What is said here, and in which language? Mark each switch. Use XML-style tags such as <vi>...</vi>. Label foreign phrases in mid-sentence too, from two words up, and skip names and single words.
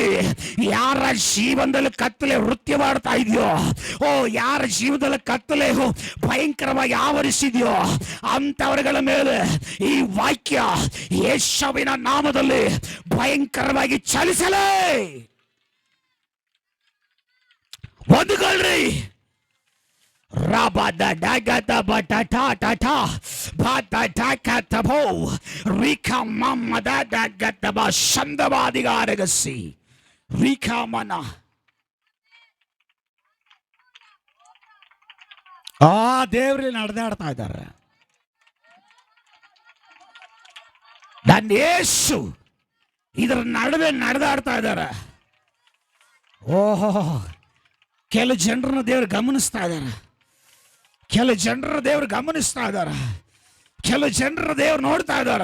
<kn>ಯಾರ ಜೀವನದಲ್ಲಿ ಕತ್ತಲೆ ವೃತ್ತಿ ಮಾಡ್ತಾ ಇದೆಯೋ, ಓ ಯಾರ ಜೀವನದಲ್ಲಿ ಕತ್ತಲೆ ಭಯಂಕರವಾಗಿ ಆವರಿಸಿದೆಯೋ ಅಂತವರುಗಳ ಮೇಲೆ ಈ ವಾಕ್ಯ ಯೇಸುವಿನ ನಾಮದಲ್ಲಿ ಭಯಂಕರವಾಗಿ ಚಲಿಸಲೇ. ಒಂದುಗೊಳ್ರಿ. Rabada dagada batata tata batata katabo rika mamma dagada ba shandabadigaragasi rika mana. ದೇವ್ರಲ್ಲಿ ನಡೆದಾಡ್ತಾ ಇದ್ದಾರೆ. ನನ್ನ ಯೇಸು ಇದರ ನಡುವೆ ನಡೆದಾಡ್ತಾ ಇದ್ದಾರೆ. ಓಹೋ, ಕೆಲವು ಜನರನ್ನ ದೇವರು ಗಮನಿಸ್ತಾ ಇದ್ದಾರೆ, ಕೆಲವು ಜನರ ದೇವರು ಗಮನಿಸ್ತಾ ಇದ್ದಾರೆ, ಕೆಲವು ಜನರ ದೇವರು ನೋಡ್ತಾ ಇದ್ದಾರ.</kn>